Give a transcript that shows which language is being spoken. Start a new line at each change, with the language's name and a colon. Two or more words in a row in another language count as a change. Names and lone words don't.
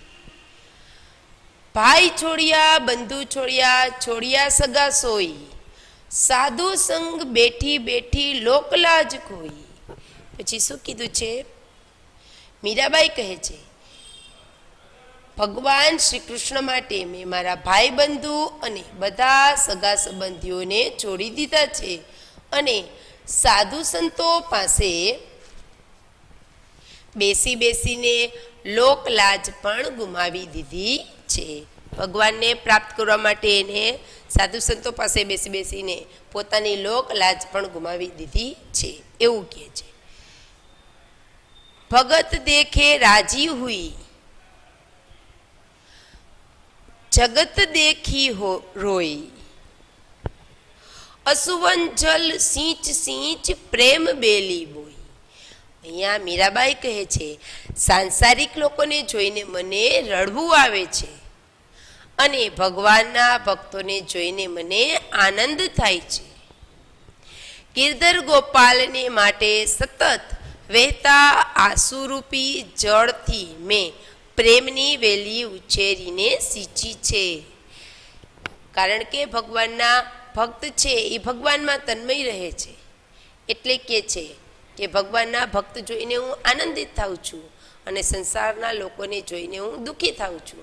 Rajasthani: भाई छोड़िया बंधु छोड़िया छोड़िया सगा सोई साधु संग बेठी बेठी लोकलाज कोई।
Gujarati: પછી શું કીધું છે? મીરાબાઈ કહે છે ભગવાન શ્રી કૃષ્ણ માટે મેં મારા ભાઈ બંધુ અને બધા સગા સંબંધીઓને છોડી દીધા છે અને સાધુ સંતો પાસે બેસી બેસીને લોકલાજ પણ ગુમાવી દીધી છે। ભગવાન ને પ્રાપ્ત કરવા માટે એને સાધુ સંતો પાસે બેસી બેસીને પોતાની લોકલાજ પણ ગુમાવી દીધી છે એવું કહે છે।
Rajasthani: भगत देखे राजी हुई जगत देखी हो रोई असुवन जल सींच सींच प्रेम बेली बोई।
Gujarati: અહીંયા મીરાબાઈ કહે છે સાંસારિક લોકોને જોઈને મને રડવું આવે છે અને ભગવાનના ભક્તોને જોઈને મને આનંદ થાય છે। ગિરધર ગોપાલને માટે સતત वહેતા આસુરૂપી જળથી મેં પ્રેમની વેલી ઉછેરીને સિંચી છે। કારણ કે ભગવાનના ભક્ત છે એ ભગવાનમાં તન્મય રહે છે, એટલે કે છે કે ભગવાનના ભક્ત જોઈને હું આનંદિત થાઉં છું અને સંસારના લોકોને જોઈને હું દુઃખી થાઉં છું.